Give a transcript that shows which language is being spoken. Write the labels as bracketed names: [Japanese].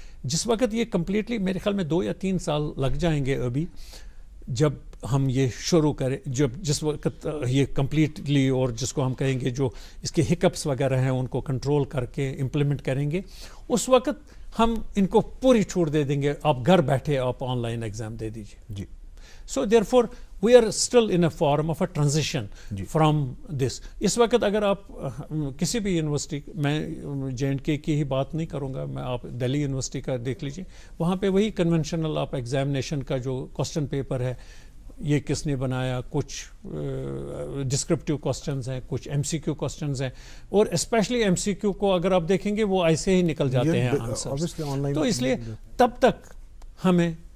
[Hindi] जिस वक्त ये कम्प्लीटली, मेरे ख्याल में 2 या 3 साल लग जाएंगे अभी जब हम ये शुरू करें, जिस वक्त ये कम्प्लीटली, और जिसको हम कहेंगे जो इसके हिकअप्स वगैरह हैं उनको कंट्रोल करके इम्प्लीमेंट करेंगे, उस वक्त हम इनको पूरी छूट दे देंगे, आप घर बैठे आप ऑनलाइन एग्ज़ाम दे दीजिए जी। [English] So therefore we are still in a form of a transition from this. [Hindi] इस वक्त अगर आप किसी भी यूनिवर्सिटी, मैं JNK की ही बात नहीं करूँगा, मैं आप दिल्ली यूनिवर्सिटी का देख लीजिए, वहाँ पे वही कन्वेंशनल आप एग्जामिनेशन का जो क्वेश्चन पेपर है, ये किसने बनाया, कुछ डिस्क्रिप्टिव क्वेश्चंस हैं, कुछ MCQ क्वेश्चंस हैं, और स्पेशली MCQ को अगर आप देखेंगे वो ऐसे ही निकल जाते हैं आंसर। तो इसलिए तब तक हमें